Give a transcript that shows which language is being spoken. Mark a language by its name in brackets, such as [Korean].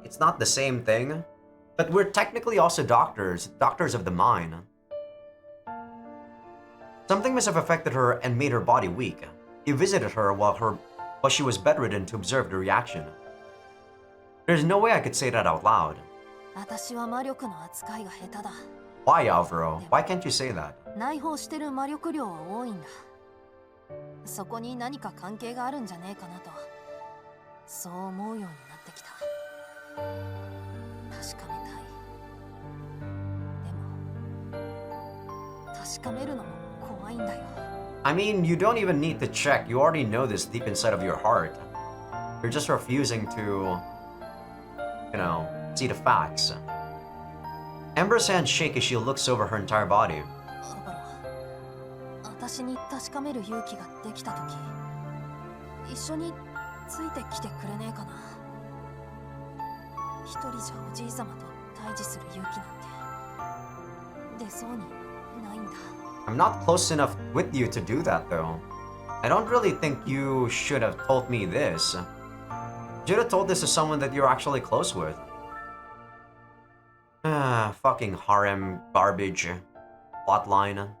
[English] It's not the same thing. But we're technically also doctors of the mind. Something must have affected her and made her body weak. He visited her while she was bedridden to observe the reaction. There's no way I could say that out loud. [Japanese] 私は魔力の扱いが下手だ。 [English] Why, Alvaro? Why can't you say that? [Japanese] 内包してる魔力量は多いんだ。そこに何か関係があるんじゃねえかなと、そう思うようになってきた。確かめたい。でも確かめるのも怖いんだよ。 [English] I mean, you don't even need to check. You already know this deep inside of your heart. You're just refusing to, you know, see the facts. Amber's hands shake as she looks over her entire body. [Japanese] 私に確かめる勇気ができたとき、一緒についてきてくれねえかな。一人じゃおじい様と対峙する勇気なんて出そうにないんだ。 [English] I'm not close enough with you to do that, though. I don't really think you should have told me this. You should have told this to someone that you're actually close with. Ah, fucking harem garbage. Plotline.